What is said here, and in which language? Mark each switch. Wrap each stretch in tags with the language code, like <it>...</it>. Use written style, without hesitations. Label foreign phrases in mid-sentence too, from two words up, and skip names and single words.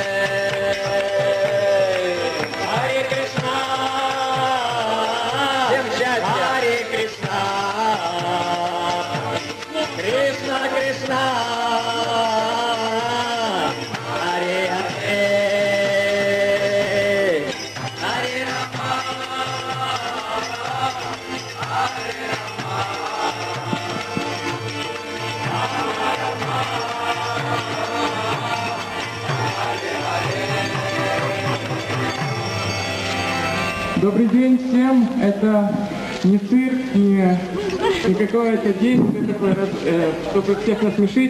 <sa>Hare Krishna, Hare Krishna, Krishna Krishna, Hare Hare, Hare Rama, Hare Rama.</sa> <ru>Добрый день всем. Это не цирк, не какое-то действие такое, чтобы всех насмешить.</ru>